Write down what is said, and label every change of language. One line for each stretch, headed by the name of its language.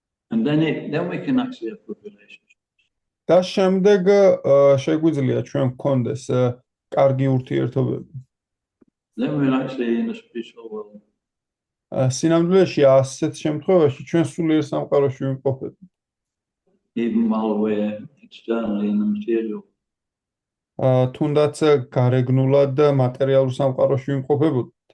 English: And then we can actually have good relationships.
Georgian: და შემდეგ შეგვიძლია ჩვენ გქონდეს კარგი ურთიერთობები.
English: Then we're actually in the spiritual world.
Georgian: სინამდვილეში ასეთ შემთხვევაში ჩვენ სულიერ სამყაროში ვიმყოფებით.
English: Even while we're externally in the material.
Georgian: თუნდაც გარეგნულად მატერიალურ სამყაროში ვიმყოფებოდ.